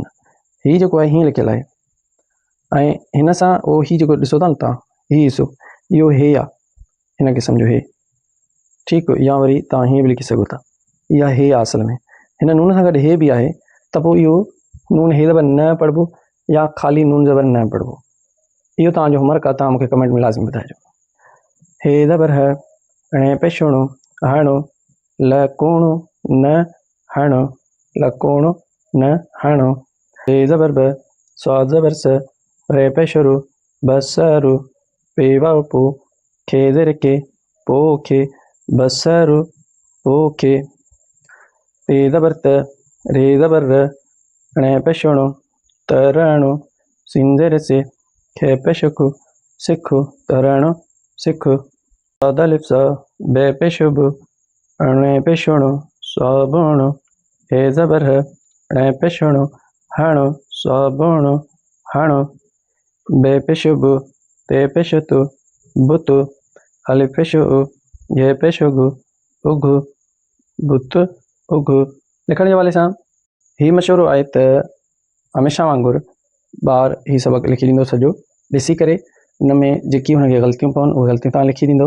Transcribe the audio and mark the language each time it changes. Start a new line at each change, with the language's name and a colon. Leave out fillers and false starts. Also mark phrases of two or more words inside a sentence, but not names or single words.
Sindhi: हीअ जेको आहे हीअं लिखियलु आहे ऐं हिन सां उहो हीअ जेको ॾिसो था न तव्हां, हीअ ॾिसो इहो हे आहे, हिनखे सम्झो हे, ठीकु। या वरी तव्हां हीअं बि लिखी सघो था, इहा हे आहे असल में, हिन नून सां गॾु हे बि आहे, त पोइ इहो नून हे ज़बर न पढ़िबो या ख़ाली नून ज़बर न पढ़िबो। इहो तव्हांजो होमवर्क आहे, तव्हां मूंखे कमेंट में लाज़मी ॿुधाइजो। हे ज़बर ह, णे पेश णो, हणो, ल कोणो न हणो, ल कोणो न हणो। बे ज़बर ब, स्वा ज़बर स, रे पेश रो, ब स रो, पे वाव पो, खे ज़ेर के, पो खे, बसर पो खे, ते ज़बर त, रे ज़बर र, णे पेश णो, त रणो, सिन ज़ेर से, खे पेश को, सिखो, त रणो सिखो। सादा अलिफ सा, बे पेश ब, णे पेश णो, स्वा बणो, हे ज़बर ह, णे पेश णो, हणो, स्वा बणो, हणो, बे पेश ब, ते पेश तो, बुतो, अलिफ पेश ओ, ये पेश गो, उघो, बुत उघो। लिखण जे हवाले सां हीउ मशवरो आहे त हमेशह वांगुरु ॿारु हीउ सबक़ु लिखी ॾींदो सॼो, ॾिसी करे हुन में जेकी हुनखे ग़लतियूं पवनि उहे ग़लतियूं तव्हां लिखी ॾींदो।